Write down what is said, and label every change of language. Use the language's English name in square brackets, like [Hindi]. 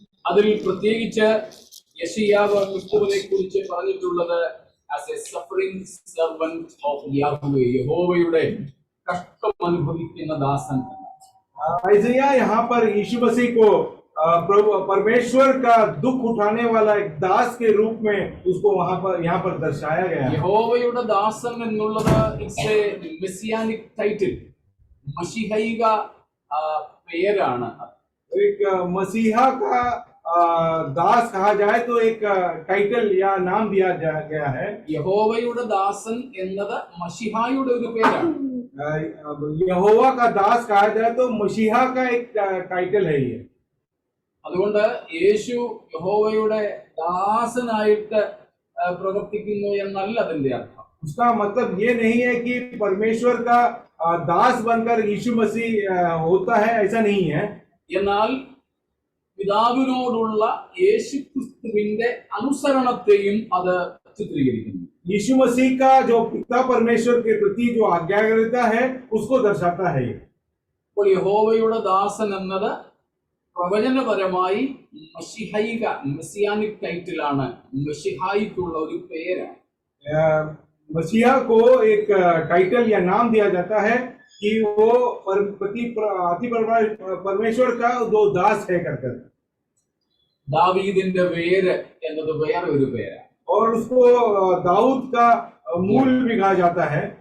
[Malayalam] അതിൽ പ്രത്യേകിച്ച് യെശയ്യാവ് ക്രിസ്തുവിനെ കുറിച്ച് പറഞ്ഞിട്ടുള്ളത് [English] as a suffering servant of Yahweh, [Malayalam] യഹോവയുടെ കഷ്ടം അനുഭവിക്കുന്ന ദാസൻ. [Hindi] आइज़ाया यहाँ पर यीशु मसीह को परमेश्वर का दुख उठाने वाला एक दास के रूप में उसको वहां पर यहाँ पर दर्शाया गया है. [Malayalam] യഹോവയുടെ ദാസൻ എന്നുള്ളത് [English] it's a messianic title, [Malayalam] മശിഹൈക പേരാണ്. [Hindi] एक मसीहा का दास कहा जाए तो एक टाइटल या नाम दिया गया है. [Malayalam] യഹോവയുടെ ദാസൻ എന്നത് മശിഹായുടെ ഒരു പേരാണ്. [Hindi] यहोवा का दास कहा जाए तो मसीहा का एक टाइटल है ये. [Malayalam] അതുകൊണ്ട് യേശു യഹോവയുടെ ദാസനായിട്ട് പ്രവർത്തിക്കുന്നു എന്നല്ല അതിന്റെ അർത്ഥം. [Hindi] उसका मतलब ये नहीं है कि परमेश्वर का दास बनकर यीशु मसीह होता है, ऐसा नहीं है. [Malayalam] എന്നാൽ പിതാവിനോടുള്ള യേശുക്രിസ്തുവിന്റെ അനുസരണത്തെയും അത് ചിത്രീകരിക്കുന്നു. [Hindi] यीशु मसीह का जो पिता परमेश्वर के प्रति जो आज्ञाकारिता है उसको दर्शाता है. [Malayalam] അപ്പോൾ യഹോവയുടെ ദാസൻ എന്നത് പ്രവചനപരമായി മശിഹൈക മെസ്സിയാനിക് ടൈറ്റിലാണ്, മശിഹായിക്കുള്ള ഒരു പേരാണ്. [Hindi] मसीहा को एक टाइटल या नाम दिया जाता है कि वो परमेश्वर का जो दास है कर. [Malayalam] ദാവീദിന്റെ വേര് എന്നത് വേറെ ഒരു പേരാണ്. [Hindi] और उसको दाऊद का मूल भी कहा जाता है.